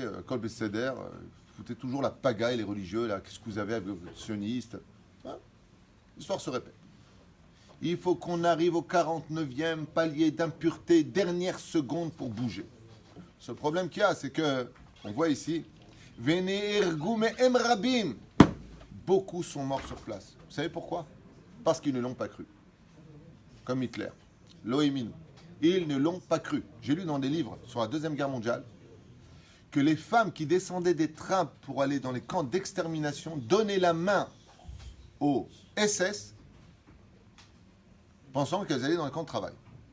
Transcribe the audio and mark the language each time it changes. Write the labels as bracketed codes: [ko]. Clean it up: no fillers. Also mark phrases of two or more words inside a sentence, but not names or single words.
[he] כל בסדר, [fr] foutez toujours la pagaille, les religieux. Là, qu'est-ce que vous avez avec les sionistes? Hein? L'histoire se répète. Il faut qu'on arrive au 49e palier d'impureté, dernière seconde pour bouger. Ce problème qu'il y a, c'est que, on voit ici, [he] ונהרגו מהם רבים. [fr] Beaucoup sont morts sur place. Vous savez pourquoi? Parce qu'ils ne l'ont pas cru. Comme Hitler. Loémine. Ils ne l'ont pas cru. J'ai lu dans des livres sur la Deuxième Guerre mondiale que les femmes qui descendaient des trains pour aller dans les camps d'extermination donnaient la main aux SS pensant qu'elles allaient dans les camps de travail.